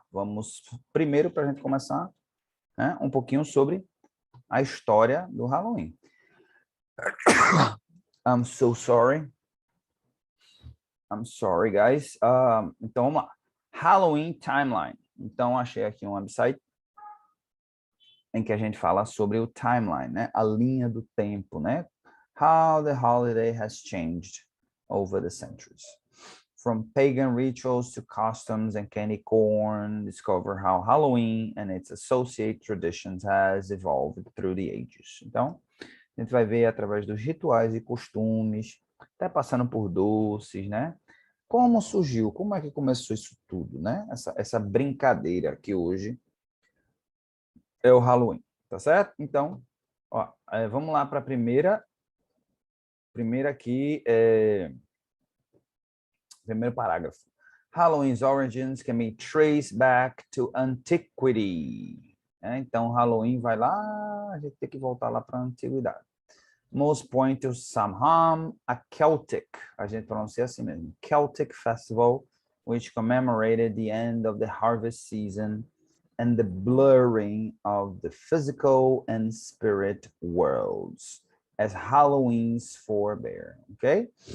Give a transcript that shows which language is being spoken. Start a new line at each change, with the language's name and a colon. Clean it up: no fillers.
Portuguese: Vamos primeiro, para a gente começar, né, um pouquinho sobre a história do Halloween.
English: I'm so sorry. I'm sorry, guys.
Portuguese: Então vamos lá.
English: Halloween Timeline.
Portuguese: Então achei aqui um website em que a gente fala sobre o timeline, né? A linha do tempo, né?
English: How the holiday has changed over the centuries. From pagan rituals to customs and candy corn, discover how Halloween and its associated traditions has evolved through the ages.
Portuguese: Então, a gente vai ver através dos rituais e costumes, até passando por doces, né? Como surgiu, como é que começou isso tudo, né? Essa brincadeira que hoje é o Halloween, tá certo? Então, ó, vamos lá para a primeira aqui, primeiro parágrafo.
English: Halloween's origins can be traced back to antiquity.
Portuguese: Então, Halloween vai lá, a gente tem que voltar lá para a antiguidade.
English: Most point to Samhain, a Celtic,
Portuguese: a gente pronuncia assim mesmo,
English: Celtic festival, which commemorated the end of the harvest season and the blurring of the physical and spirit worlds, as Halloween's forebear, ok?